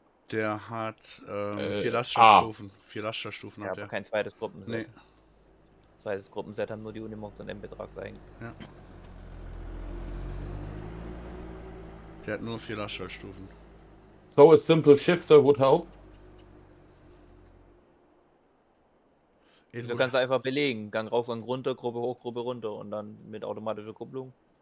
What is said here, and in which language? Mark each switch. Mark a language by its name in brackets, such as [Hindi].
[German] der hat 4 Lastschaltstufen. 4 Lastschaltstufen Ja, hat aber er. kein zweites Gruppenset. Nee. Zweites Gruppenset haben nur die Unimogs und M-Betrags eigentlich. Ja. Der hat nur 4 Lastschaltstufen. [English] So a simple shifter would help. [German] Du kannst einfach belegen, Gang rauf, Gang runter, Gruppe hoch, Gruppe runter und dann mit automatischer Kupplung.